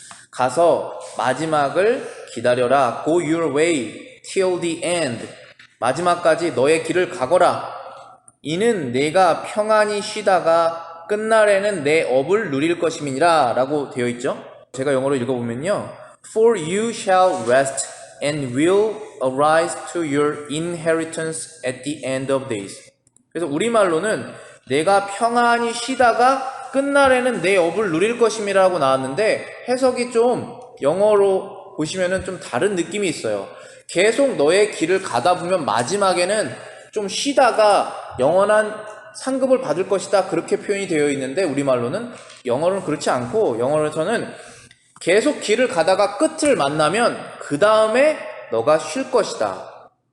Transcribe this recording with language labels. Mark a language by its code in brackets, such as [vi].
[ko] 가서 마지막을 기다려라. [en] Go your way till the end. [ko] 마지막까지 너의 길을 가거라. 이는 내가 평안히 쉬다가 끝날에는 내 업을 누릴 것임이니라 라고 되어 있죠. 제가 영어로 읽어보면요. [en] For you shall rest and will arise to your inheritance at the end of days. [ko] 그래서 우리말로는 내가 평안히 쉬다가 끝날에는 내 업을 누릴 것임이라고 나왔는데 해석이 좀 영어로 보시면은 좀 다른 느낌이 있어요. 계속 너의 길을 가다 보면 마지막에는 좀 쉬다가 영원한 상급을 받을 것이다, 그렇게 표현이 되어 있는데 우리말로는, 영어로는 그렇지 않고 영어로서는 계속 길을 가다가 끝을 만나면 그 다음에 너가 쉴 것이다.